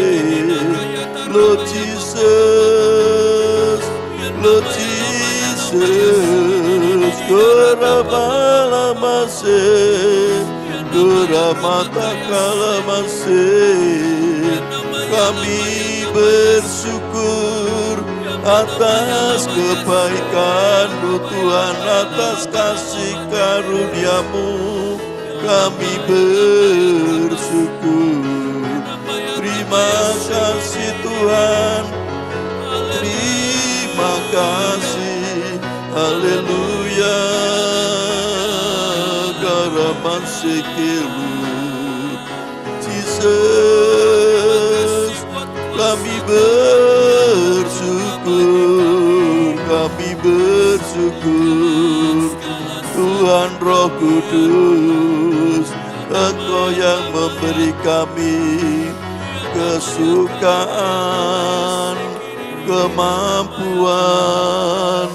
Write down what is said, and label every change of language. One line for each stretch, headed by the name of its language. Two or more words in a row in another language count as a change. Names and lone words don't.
English: Lord Jesus, Koramalamase, Koramata Kalamase.
Indonesian: Kami bersyukur atas kebaikan-Mu Tuhan, atas kasih karunia-Mu. Kami bersyukur. Terima kasih Tuhan, terima kasih. Haleluya. Garaman sekeru Jesus. Kami bersyukur Tuhan Roh Kudus, Engkau yang memberi kami kesukaan, kemampuan.